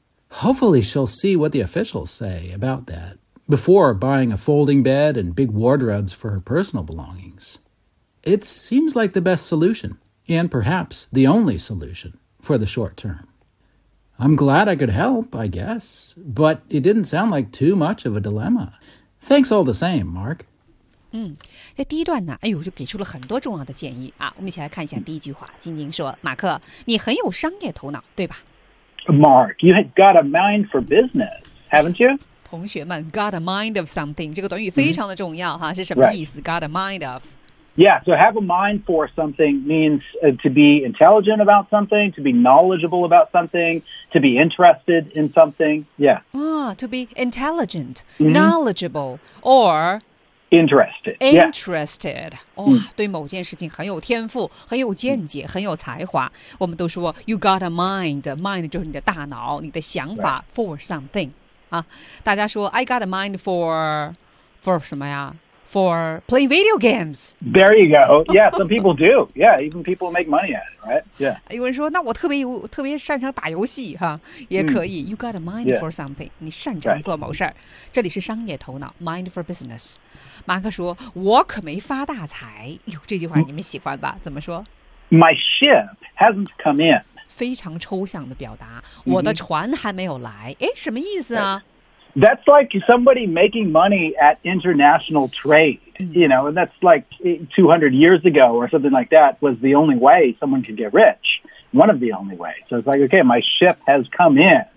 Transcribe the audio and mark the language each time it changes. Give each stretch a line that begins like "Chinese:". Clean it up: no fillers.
English: Hopefully she'll see what the officials say about that before buying a folding bed and big wardrobes for her personal belongings. It seems like the best solution, and perhaps the only solution. For the short term. I'm glad I could help, I guess, but it didn't sound like too much of a dilemma. Thanks all the same, Mark.
Chinese: 那第一段呢，哎呦，就给出了很多重要的建议啊。我们一起来看一下第一句话。晶晶说：“马克，你很有商业头脑，对吧
English: ？”Mark, you have got a mind for business, haven't you?
Chinese: 同学们 ，
English: got a mind of something
Chinese: 这个短语非常的重要哈，是什么意思 ？
English: Got a mind of。 Yeah, so have a mind for something means to be intelligent about something, to be knowledgeable about something, to be interested in something. Yeah. Ah, to be intelligent, knowledgeable, or interested.
Chinese: Interested. 哇、yeah. oh, 对某件事情很有天赋，很有见解，很有才华。我们都说
English: you got a mind.
Chinese: Mind 就是你的大脑，你的想法
English: for something.
Chinese: 啊，大家说
English: I got a mind for
Chinese: 什么呀？
English: For playing video games. There you go. Yeah, some people do. Yeah, even people make money at it, right? Yeah.
Chinese: 有人说，那我特别擅长打游戏哈，也可以。
English: You got a mind for something.
Chinese: 你擅长做某事儿。这里是商业头脑
English: ，mind for business.
Chinese: 马克说，我可没发大财。哟，这句话你们喜欢吧？怎么说
English: ？My ship hasn't come in.
Chinese: 非常抽象的表达，我的船还没有来。哎，什么意思啊？
English: That's like somebody making money at international trade, you know, and that's like 200 years ago or something like that was the only way someone could get rich, one of the only ways. So it's like, okay, my ship has come in.